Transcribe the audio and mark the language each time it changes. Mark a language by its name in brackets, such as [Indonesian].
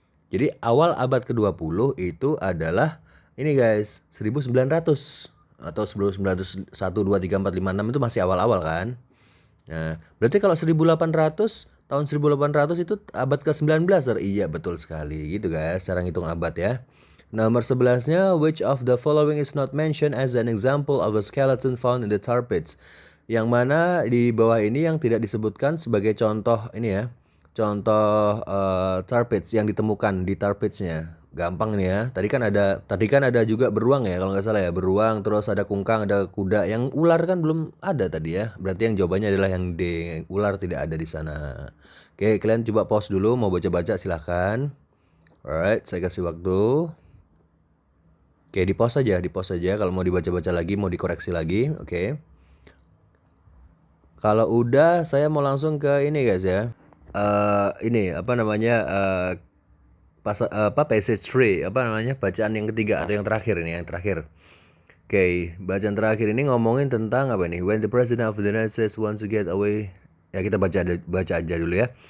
[Indonesian] Jadi awal abad ke-20 itu adalah ini guys, 1900 atau 1901, 2, 3, 4, 5, 6 itu masih awal-awal kan. Nah, berarti kalau 1800, tahun 1800 itu abad ke-19. Iya, betul sekali gitu guys, cara ngitung abad ya. Nomor 11-nya, [English] which of the following is not mentioned as an example of a skeleton found in the tar pits? [Indonesian] Yang mana di bawah ini yang tidak disebutkan sebagai contoh ini ya. Contoh tar pits yang ditemukan di tar pits-nya. Gampang nih ya. Tadi kan ada juga beruang ya kalau nggak salah ya. Beruang, terus ada kungkang, ada kuda. Yang ular kan belum ada tadi ya. Berarti yang jawabannya adalah yang D. Ular tidak ada di sana. Oke, kalian coba pause dulu, mau baca-baca silahkan. Alright, saya kasih waktu. Oke, di pause aja kalau mau dibaca-baca lagi, mau dikoreksi lagi. Oke. Kalau udah, saya mau langsung ke ini guys ya. Ini apa namanya passage 3 apa namanya bacaan yang ketiga atau yang terakhir ini yang terakhir. Oke, bacaan terakhir ini ngomongin tentang apa nih? [English] When the president of the United States wants to get away, [Indonesian] ya kita baca aja dulu ya.